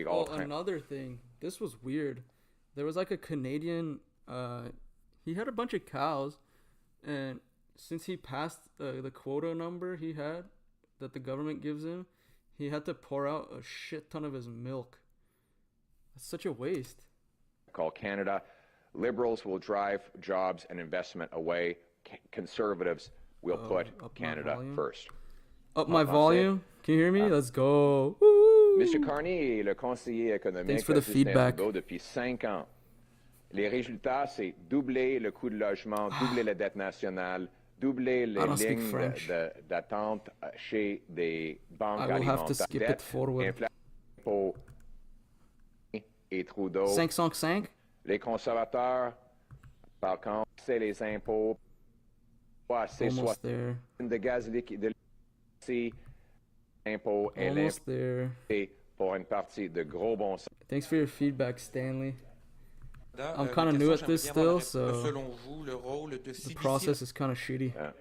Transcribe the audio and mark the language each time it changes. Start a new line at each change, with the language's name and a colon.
English: Another thing, this was weird. There was like a Canadian, he had a bunch of cows, and since he passed the quota number he had that the government gives him, he had to pour out a shit ton of his milk. That's such a waste. Call Canada. Liberals will drive jobs and investment away. Conservatives will put Canada first. Up my volume? Can you hear me? Let's go. Woo! Mr.
French: Carney est le conseiller économique de Justin Trudeau depuis 5 ans. Les résultats, c'est doubler le coût de logement, doubler la dette nationale, doubler les lignes d'attente chez des banques alimentaires. Inflation et Trudeau. 505? Les conservateurs, par contre, c'est les impôts. C'est soit de gaz liquide, impôts et l'impôt pour une partie de gros bon sens.
English: Thanks for your feedback, Stanley. I'm kind of new at this still, so the process is kind of shitty.